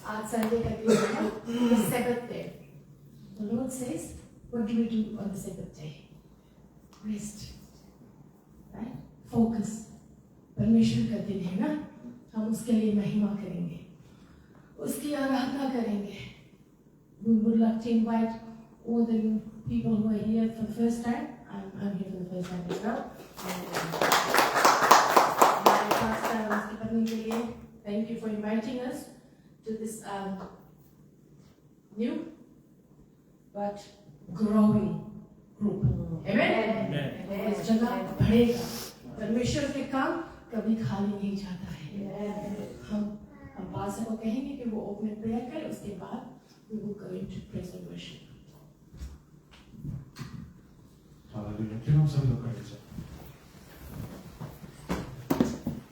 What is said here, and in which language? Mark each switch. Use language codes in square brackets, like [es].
[hi] आज संडे का दिन है, [en] the Sabbath day. The Lord says, what do we do on the Sabbath day? Rest. Right? Focus. [hi] परमेश्वर का दिन है ना, हम उसके लिए महिमा करेंगे, उसकी आराधना करेंगे. [en] We would like to invite all the people who are here for the first time. I'm here for the first time as well. My pastor and [hi] उसकी पत्नी के लिए, [en] thank you for inviting us to this new but growing group. [hi] Amen. इस जगह बढ़ेगा. परमेश्वर के काम कभी खाली नहीं जाता है. हम पास्टर को कहेंगे कि वो ओपन प्रेयर करे, उसके बाद [en] we will go into praise and worship. [hi] Hallelujah. फिर हम सभी लोग करेंगे.